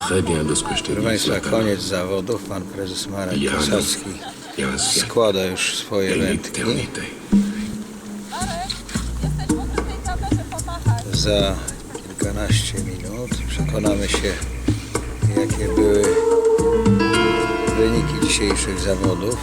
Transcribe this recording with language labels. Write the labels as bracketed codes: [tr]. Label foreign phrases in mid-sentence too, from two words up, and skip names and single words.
[fr] très bien de ce que je t'ai [pl] Proszę [fr] dit. [pl] Państwa, koniec zawodów. Pan prezes Marek Kosacki [fr] Il y a un siècle, [pl] składa już swoje [fr] il y a une [pl] wędki. [fr] éternité. [pl] Za kilkanaście minut przekonamy się, jakie były wyniki dzisiejszych zawodów.